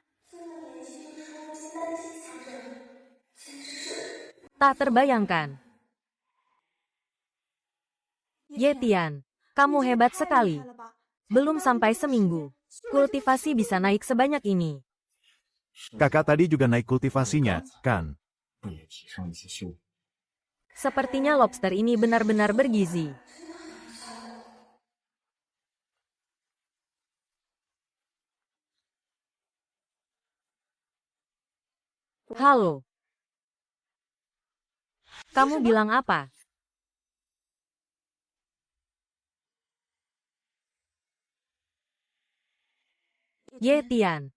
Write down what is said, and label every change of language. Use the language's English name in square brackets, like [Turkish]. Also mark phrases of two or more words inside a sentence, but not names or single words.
[Indonesian] Tak terbayangkan. Ye Tian, kamu hebat sekali. Belum sampai seminggu, kultivasi bisa naik sebanyak ini. Kakak tadi juga naik kultivasinya, kan? [Chinese] 也提升一些修为。 [Indonesian] Sepertinya lobster ini benar-benar bergizi. Halo. Kamu bilang apa? Ye Tian.